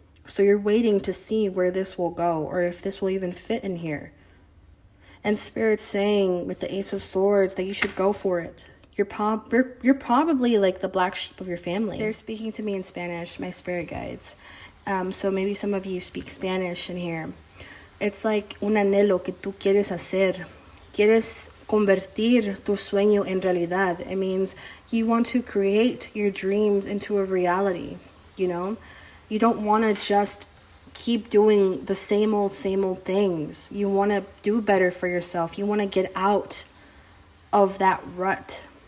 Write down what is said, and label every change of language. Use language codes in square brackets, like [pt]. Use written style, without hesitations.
[en] So you're waiting to see where this will go, or if this will even fit in here. And Spirit's saying with the Ace of Swords that you should go for it. You're probably like the black sheep of your family. They're speaking to me in Spanish, my spirit guides. So maybe some of you speak Spanish in here. It's like [es] un anhelo que tú quieres hacer. Quieres convertir tu sueño en realidad. [en] It means you want to create your dreams into a reality, you know? You don't want to just keep doing the same old things. You want to do better for yourself. You want to get out of that rut.